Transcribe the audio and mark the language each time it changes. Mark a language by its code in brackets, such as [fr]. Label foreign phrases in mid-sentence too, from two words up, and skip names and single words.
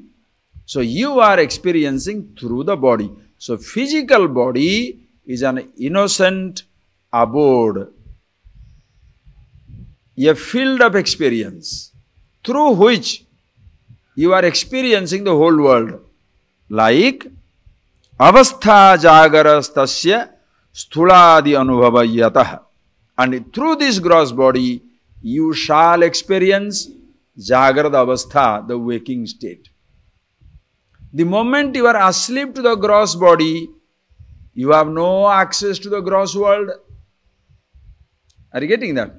[en] So you are experiencing through the body. So physical body is an innocent abode, a field of experience through which you are experiencing the whole world. Like [sa] avastha jagarastasya sthuladi anubhavayatah. [en] And through this gross body, you shall experience [sa] jagrata avastha, [en] the waking state. The moment you are asleep to the gross body, you have no access to the gross world. Are you getting that?